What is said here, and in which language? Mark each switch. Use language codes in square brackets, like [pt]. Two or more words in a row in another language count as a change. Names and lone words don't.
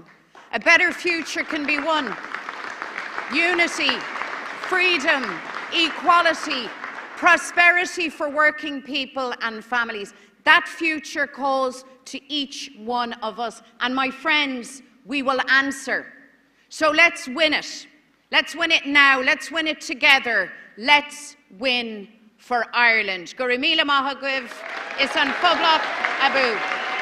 [en] A better future can be won. Unity, freedom, equality, prosperity for working people and families. That future calls to each one of us. And my friends, we will answer. So let's win it. Let's win it now. Let's win it together. Let's win for Ireland. [ga] Go raibh míle maith agam, is an phoblach abu.